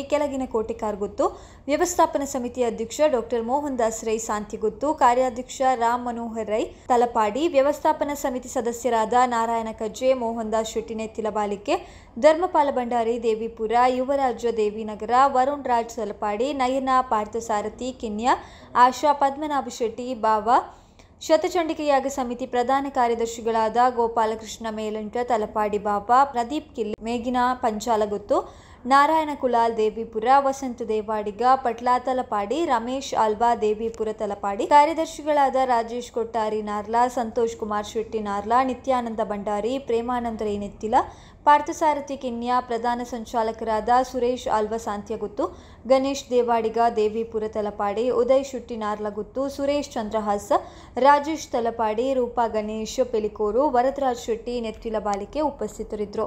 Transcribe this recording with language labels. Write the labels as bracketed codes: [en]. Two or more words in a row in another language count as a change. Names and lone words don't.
[kn] ಕೆಳಗಿನ ಕೋಟೆ ಕಾರ್ಗುತ್ತು, ವ್ಯವಸ್ಥಾಪನಾ ಸಮಿತಿ ಅಧ್ಯಕ್ಷ ಡಾಕ್ಟರ್ ಮೋಹನ್ ದಾಸ್ ರೈ ಸಾಂತ್ಯಗುತ್ತು, ಕಾರ್ಯಾಧ್ಯಕ್ಷ ರಾಮ್ ಮನೋಹರ್ ರೈ ತಲಪಾಡಿ, ವ್ಯವಸ್ಥಾಪನಾ ಸಮಿತಿ ಸದಸ್ಯರಾದ ನಾರಾಯಣ ಕಜ್ಜೆ, ಮೋಹನ್ ದಾಸ್ ಶೆಟ್ಟಿ ನೆತ್ತಿಲಬಾಲಿಕೆ, ಧರ್ಮಪಾಲ ಭಂಡಾರಿ ದೇವಿಪುರ, ಯುವರಾಜ ದೇವಿನಗರ, ವರುಣ್ ರಾಜ್ ತಲಪಾಡಿ, ನಯನ ಪಾರ್ಥಸಾರಥಿ ಕಿನ್ಯ, ಆಶಾ ಪದ್ಮನಾಭ ಶೆಟ್ಟಿ ಬಾವ, ಶತಚಂಡಿಕ ಯಾಗ ಸಮಿತಿ ಪ್ರಧಾನ ಕಾರ್ಯದರ್ಶಿಗಳಾದ ಗೋಪಾಲಕೃಷ್ಣ ಮೇಲಂಟ ತಲಪಾಡಿ ಬಾಬಾ, ಪ್ರದೀಪ್ ಕಿಲ್ಲಿ ಮೇಗಿನ ಪಂಚಾಲಗುತ್ತು, ನಾರಾಯಣ ಕುಲಾಲ್ ದೇವಿಪುರ, ವಸಂತ ದೇವಾಡಿಗ ಪಟ್ಲಾ ತಲಪಾಡಿ, ರಮೇಶ್ ಆಲ್ವಾ ದೇವಿಪುರ ತಲಪಾಡಿ, ಕಾರ್ಯದರ್ಶಿಗಳಾದ ರಾಜೇಶ್ ಕೊಟ್ಟಾರಿ ನಾರ್ಲಾ, ಸಂತೋಷ್ ಕುಮಾರ್ ಶೆಟ್ಟಿ ನಾರ್ಲಾ, ನಿತ್ಯಾನಂದ ಭಂಡಾರಿ, ಪ್ರೇಮಾನಂದ ರೈ ನೆತ್ತಿಲ, ಪಾರ್ಥಸಾರಥಿ ಕಿನ್ಯ, ಪ್ರಧಾನ ಸಂಚಾಲಕರಾದ ಸುರೇಶ್ ಆಲ್ವಾ ಸಾಂತ್ಯಗುತ್ತು, ಗಣೇಶ್ ದೇವಾಡಿಗ ದೇವಿಪುರ ತಲಪಾಡಿ, ಉದಯ್ ಶೆಟ್ಟಿ ನಾರ್ಲಗುತ್ತು, ಸುರೇಶ್ ಚಂದ್ರಹಾಸ್, ರಾಜೇಶ್ ತಲಪಾಡಿ, ರೂಪಾ ಗಣೇಶ್ ಪೆಲಿಕೋರು, ವರದರಾಜ್ ಶೆಟ್ಟಿ ನೆತ್ತಿಲ ಬಾಲಿಕೆ ಉಪಸ್ಥಿತರಿದ್ದರು.